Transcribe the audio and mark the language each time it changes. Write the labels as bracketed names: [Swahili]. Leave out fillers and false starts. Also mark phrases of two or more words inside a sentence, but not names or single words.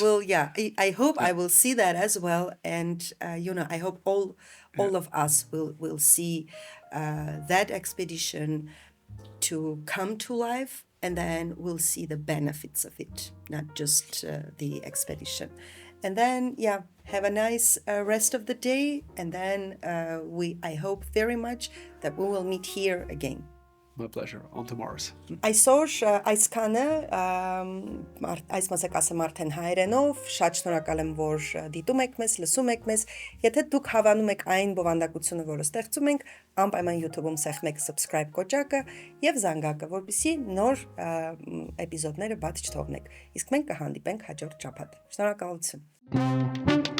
[English] I hope I will see that as well. And I hope all of us will see that expedition to come to life, and then we'll see the benefits of it, not just the expedition. And then, have a nice rest of the day. And then I hope very much that we will meet here again. My pleasure. On to Mars. [Armenian] Այսօր այսքանը այս մասնակցը արդեն հայերենով, շատ շնորհակալ եմ, որ դիտում եք մեզ, լսում եք մեզ։ Եթե դուք հավանում եք այն բովանդակությունը, որը ստեղծում ենք, անպայման YouTube-ում սեղմեք subscribe կոճակը եւ զանգակը, որպեսզի նոր էպիզոդները բաց չթողնեք։ Իսկ մենք կհանդիպենք հաջորդ շաբաթ։ Շնորհակալություն։